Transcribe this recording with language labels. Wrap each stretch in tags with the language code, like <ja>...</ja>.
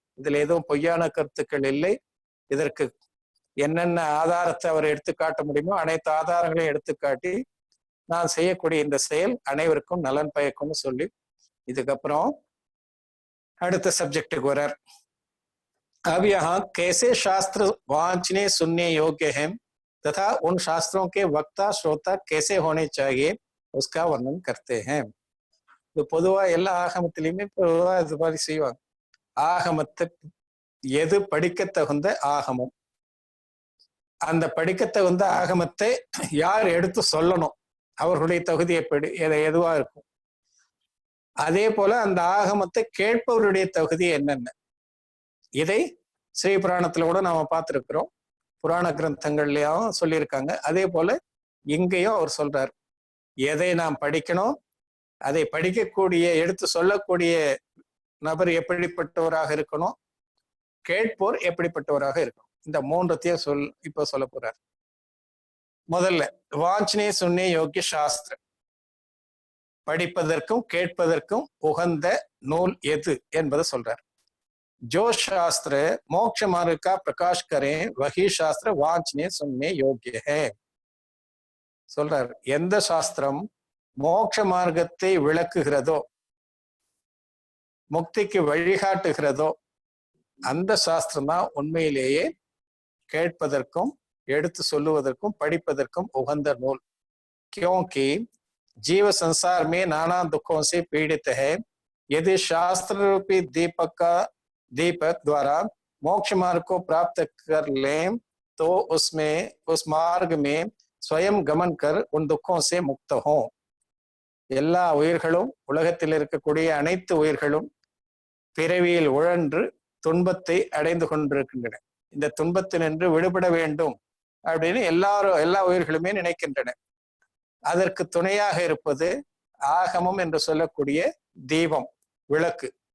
<ta>இதுல எதுவும் பொய்யான கருத்துக்கள் இல்லை. இதற்கு என்னென்ன ஆதாரத்தை அவர் எடுத்து காட்ட முடியுமோ அனைத்து ஆதாரங்களையும் எடுத்துக்காட்டி நான் செய்யக்கூடிய இந்த செயல் அனைவருக்கும் நலன் பயக்கும்னு சொல்லி இதுக்கப்புறம் அடுத்த சப்ஜெக்டுக்கு வரார்.</ta> <hi>अब यहाँ कैसे शास्त्र वांचने सुनने योग्य है तथा उन शास्त्रों के वक्ता श्रोता कैसे होने चाहिए उसका वर्णन करते हैं.</hi> <ta>இது பொதுவா எல்லா ஆகமத்திலையுமே பொதுவா இது மாதிரி செய்வாங்க. ஆகமத்தை எது படிக்க தகுந்த ஆகமம், அந்த படிக்க தகுந்த ஆகமத்தை யார் எடுத்து சொல்லணும், அவர்களுடைய தகுதி எப்படி எதுவா இருக்கும். அதே போல அந்த ஆகமத்தை கேட்பவருடைய தகுதி என்னென்ன, இதை ஸ்ரீ புராணத்துல கூட நாம பார்த்திருக்கிறோம், புராண கிரந்தங்கள்லயும் சொல்லியிருக்காங்க. அதே போல இங்கேயும் அவர் சொல்றார், எதை நாம் படிக்கணும், அதை படிக்கக்கூடிய எடுத்து சொல்லக்கூடிய நபர் எப்படிப்பட்டவராக இருக்கணும், கேட்போர் எப்படிப்பட்டவராக இருக்கணும். இந்த மூன்றத்தையும் இப்ப சொல்ல போறார். முதல்ல</ta> <hi>வாஞ்சனே சுன்னே யோகிய சாஸ்திர,</hi> <ta>படிப்பதற்கும் கேட்பதற்கும் உகந்த நூல் எது என்பதை சொல்றார்.</ta> <hi>जो शास्त्र मोक्ष मार्ग का प्रकाश करें वही शास्त्र वांचने सुनने योग्य है.</hi> <ta>சொல்றார், எந்த சாஸ்திரம் மோட்ச மார்க்கத்தை விளக்குகிறதோ, முக்திக்கு வழிகாட்டுகிறதோ, அந்த சாஸ்திரம் தான் உண்மையிலேயே கேட்பதற்கும் எடுத்து சொல்லுவதற்கும் படிப்பதற்கும் உகந்த நூல்.</ta> <hi>क्योंकि जीव संसार में नाना दुखों से पीड़ित है. यदि शास्त्र रूपी दीपक द्वारा मोक्ष मार्ग को प्राप्त कर लें तो उसमें उस मार्ग में स्वयं गमन कर उन दुखों से मुक्त हों.</hi> <ta>எல்லா உயிர்களும், உலகத்தில் இருக்கக்கூடிய அனைத்து உயிர்களும் பிறவியில் உழன்று துன்பத்தை அடைந்து கொண்டிருக்கின்றன. இந்த துன்பத்தினின்று விடுபட வேண்டும் அப்படின்னு எல்லா உயிர்களுமே நினைக்கின்றன. அதற்கு துணையாக இருப்பது ஆகமம் என்று சொல்லக்கூடிய தீபம், விளக்கு.</ta>